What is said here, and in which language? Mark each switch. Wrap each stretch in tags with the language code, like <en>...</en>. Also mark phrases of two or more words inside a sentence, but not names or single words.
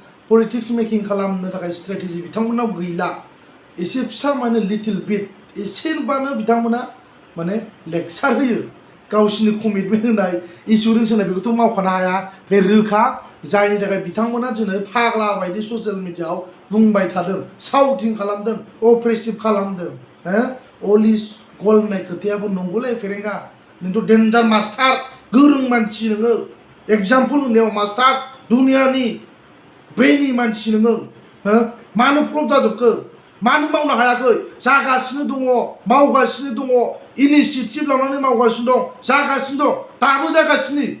<en>politics making</en> <brx>खालामनो थाखाय स्ट्रेटेजि बिथांमोनाव गैला। एसे फिसा माने</brx> <en>little bit,</en> <brx>एसेबानो बिथांमोना माने लेक्सार होयो। गावसिनि कमिटमेन्ट होनाय, एसुरेन्स होनाय, बेखौथ' मावखानो हाया, बे रोखा। जायनि थाखाय बिथांमोना दिनै फाग्ला बायदि</brx> <en>social media</en> <brx>बुंबाय थादों, साउटिं खालामदों, अप्रेसिभ खालामदों। हो?</brx> <en>All is well</en> <brx>होननाय खोथायाबो नंगौलै फेरेंगा। नोंथ'</brx> <en>danger master,</en> <brx>गोरों मानसि नोङो, एग्जाम्पोल होनायाव मास्टार, दुनियानि ब्रेइनि मानसि नोङो। हो? मानो फ्लप जाजोबखो? मानो मावनो हायाखै? जागासिनो दङ, मावगासिनो दङ, इनिसियेटिभ लानानै मावगासिनो दं, जागासिनो दं, दाबो जागासिनो।</brx>